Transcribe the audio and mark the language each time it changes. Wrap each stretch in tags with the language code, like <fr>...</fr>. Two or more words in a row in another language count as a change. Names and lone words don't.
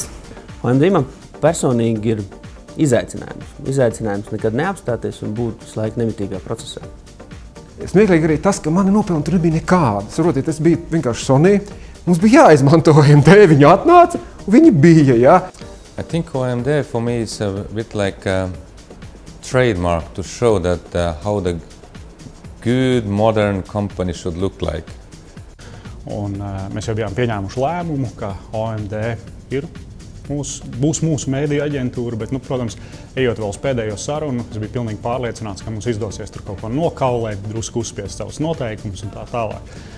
<lv>OMD man personīgi ir izaicinājums nekad neapstāties un būt visu laiku nemitīgā procesā. Smieklīgi arī tas, ka mani nopelni tur nebija nekādas. Saprotiet, tas bija vienkārši Sony. Mums bija jāizmanto OMD, viņi atnāca un viņi bija, jā.</lv> <en>I think OMD for me is a bit like a trademark to show that how the good modern company should look like.</en> <lv>Un mēs jau bijām pieņēmuši lēmumu, ka OMD būs mūsu mēdīja aģentūra, bet, protams, ejot vēl uz pēdējo sarunu, es biju pilnīgi pārliecināts, ka mums izdosies tur kaut ko nokaulēt, drusku uzspiest savus noteikumus un tā tālāk.</lv>